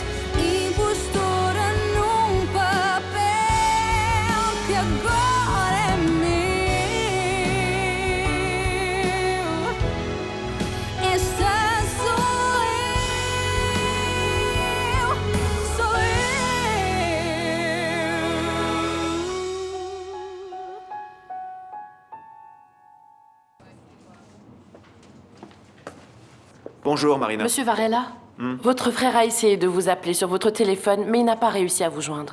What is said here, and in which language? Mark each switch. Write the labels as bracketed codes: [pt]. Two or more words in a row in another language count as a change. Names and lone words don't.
[pt] Impostora num papel que agora é meu. Esta sou eu, sou eu. [fr] Bonjour, Marina. Monsieur Varela, votre frère a essayé de vous appeler sur votre téléphone, mais il n'a pas réussi à vous joindre.